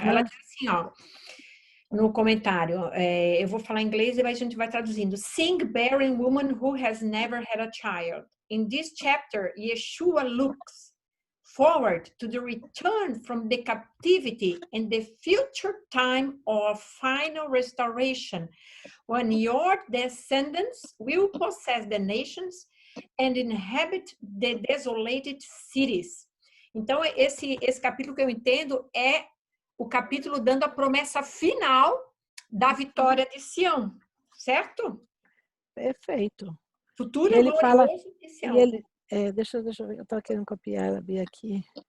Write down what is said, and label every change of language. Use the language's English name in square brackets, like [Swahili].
[Portuguese] Ela diz assim, ó, no comentário, eu vou falar em inglês e a gente vai traduzindo. [English] Sing, barren woman who has never had a child. In this chapter, Yeshua looks forward to the return from the captivity and the future time of final restoration, when your descendants will possess the nations and inhabit the desolated cities. [Portuguese] Então, esse capítulo que eu entendo é o capítulo dando a promessa final da vitória de Sião, certo? Perfeito. Futuro ele fala de Sião. E ele, deixa eu ver, eu estava querendo copiar a Bia aqui.